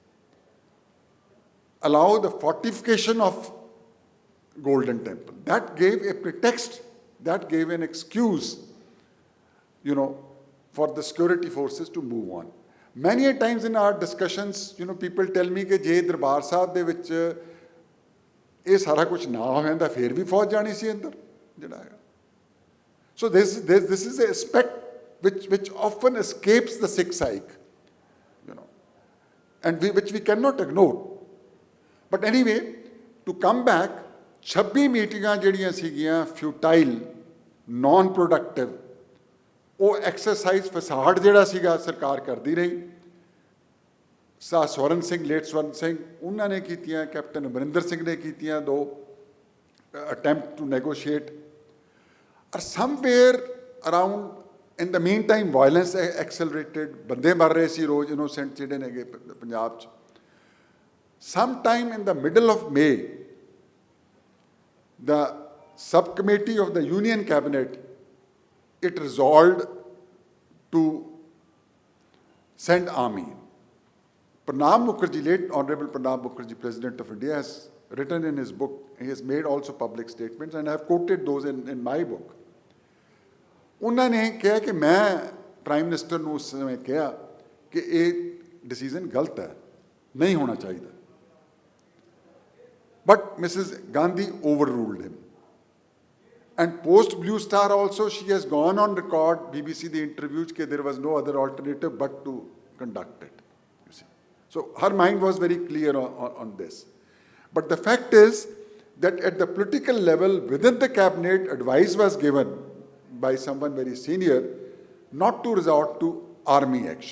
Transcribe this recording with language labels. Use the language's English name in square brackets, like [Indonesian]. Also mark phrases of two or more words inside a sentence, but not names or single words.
[English] Allow the fortification of Golden Temple. That gave a pretext, that gave an excuse, you know, for the security forces to move on. Many a times in our discussions, people tell me [Punjabi] ਕਿ ਜੇ ਦਰਬਾਰ ਸਾਹਿਬ ਦੇ ਵਿਚ ਇਹ ਸਾਰਾ ਕੁਝ ਨਾ ਹੋ ਜਾਂਦਾ ਫਿਰ ਵੀ ਫੌਜ ਜਾਣੀ ਸੀ ਅੰਦਰ ਜਿਹੜਾ ਹੈ. [English] So this is an aspect which often escapes the Sikh psyche, and which we cannot ignore. But anyway, to come back, [Punjabi] 26 मीटिंगां ਜਿਹੜੀਆਂ ਸੀਗੀਆਂ [English] futile, non-productive, [Punjabi] ਉਹ [English] exercise facade [Punjabi] ਜਿਹੜਾ ਸੀਗਾ ਸਰਕਾਰ ਕਰਦੀ ਰਹੀ. ਸਵਰਨ ਸਿੰਘ, ਲੇਟ ਸਵਰਨ ਸਿੰਘ, ਉਹਨਾਂ ਨੇ ਕੀਤੀਆਂ, ਕੈਪਟਨ ਅਮਰਿੰਦਰ ਸਿੰਘ ਨੇ ਕੀਤੀਆਂ, 2 [English] attempt to negotiate. Or somewhere around in the meantime violence accelerated, [Punjabi] ਬੰਦੇ ਮਰ ਰਹੇ ਸੀ ਰੋਜ਼ innocent ਜਿਹੜੇ ਨੇਗੇ ਪੰਜਾਬ 'ਚ. [English] Sometime in the middle of May, the subcommittee of the Union Cabinet, it resolved to send army. Pranab Mukherjee, late Honorable Pranab Mukherjee, President of India, has written in his book, he has made also public statements, and I have quoted those in my book. [Punjabi] ਉਹਨਾਂ ਨੇ ਕਿਹਾ ਕਿ ਮੈਂ [English] Prime Minister [Punjabi] ਨੂੰ ਉਸ ਸਮੇਂ ਕਿਹਾ ਕਿ ਇਹ ਡਿਸੀਜ਼ਨ ਗਲਤ ਹੈ, ਨਹੀਂ ਹੋਣਾ ਚਾਹੀਦਾ. [English] But Mrs. Gandhi overruled him. And post Blue Star also, she has gone on record, BBC the interviews, that there was no other alternative but to conduct it. You see. So her mind was very clear on this. But the fact is that at the political level, within the cabinet, advice was given by someone very senior not to resort to army action.